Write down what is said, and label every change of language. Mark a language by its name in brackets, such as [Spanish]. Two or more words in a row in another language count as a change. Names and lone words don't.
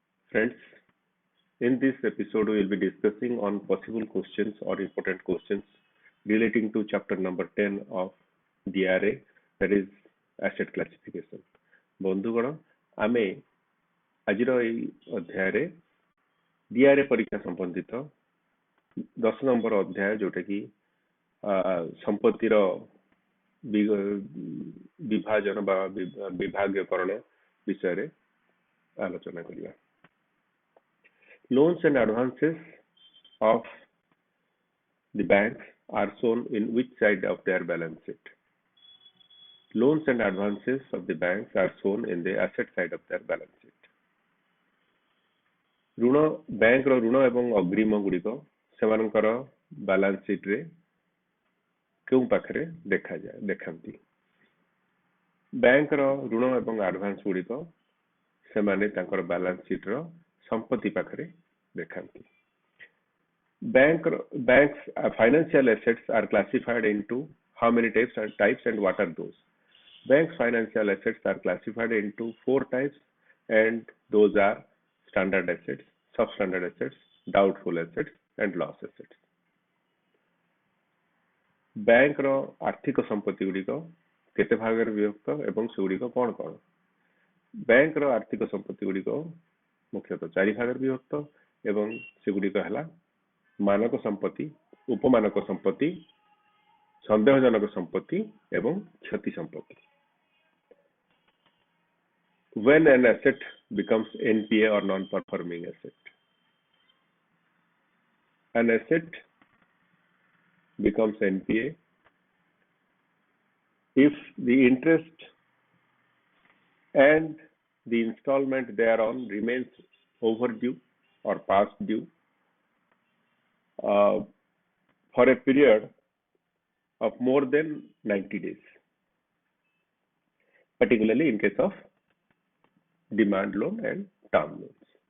[English] Friends, in this episode we will be discussing on possible questions or important questions relating to chapter number 10 of DRA, that is asset classification. [Odia] ବନ୍ଧୁଗଣ ଆମେ ଆଜିର ଏହି ଅଧ୍ୟାୟରେ DRA ପରୀକ୍ଷା ସମ୍ବନ୍ଧିତ 10 ନମ୍ବର ଅଧ୍ୟାୟ ଯୋଉଟା କି ସମ୍ପତ୍ତିର ବିଭାଜନ ବା ବିଭାଗୀୟକରଣ ବିଷୟରେ ଆଲୋଚନା କରିବା. [English] Loans and advances of the banks are shown in which side of their balance sheet? Loans and advances of the banks are shown in the asset side of their balance sheet. [Odia] ଋଣ ବ୍ୟାଙ୍କର ଋଣ ଏବଂ ଅଗ୍ରୀମ ଗୁଡ଼ିକ ସେମାନଙ୍କର [English] balance sheet [Odia] ରେ କେଉଁ ପାଖରେ ଦେଖାନ୍ତି? ବ୍ୟାଙ୍କର ଋଣ ଏବଂ ଆଡଭାନ୍ସ ଗୁଡ଼ିକ ସେମାନେ ତାଙ୍କର [English] balance sheet [Odia] ର ସମ୍ପତ୍ତି ପାଖରେ ଦେଖାନ୍ତି. [English] Banks financial assets are classified into how many types and what are those? Banks financial assets are classified into 4 types, and those are standard assets, substandard assets, doubtful assets and loss assets. [Odia] ବ୍ୟାଙ୍କ ର ଆର୍ଥିକ ସମ୍ପତ୍ତି ଗୁଡ଼ିକ କେତେ ଭାଗ ରେ ବିଭକ୍ତ ଏବଂ ସେଗୁଡ଼ିକ କେଉଁ କେଉଁ? ବ୍ୟାଙ୍କ ର ଆର୍ଥିକ ସମ୍ପତ୍ତି ଗୁଡ଼ିକ ମୁଖ୍ୟତଃ 4 ଭାଗ ରେ ବିଭକ୍ତ ଏବଂ ସେଗୁଡ଼ିକ ହେଲା ମାନକ ସମ୍ପତ୍ତି, ଉପମାନକ ସମ୍ପତ୍ତି, ସନ୍ଦେହଜନକ ସମ୍ପତ୍ତି ଏବଂ କ୍ଷତି ସମ୍ପତ୍ତି. [English] When an asset becomes NPA or non-performing asset? An asset becomes NPA if the interest and the installment thereon remains overdue or past due for a period of more than 90 days, particularly in case of demand loan and term loans.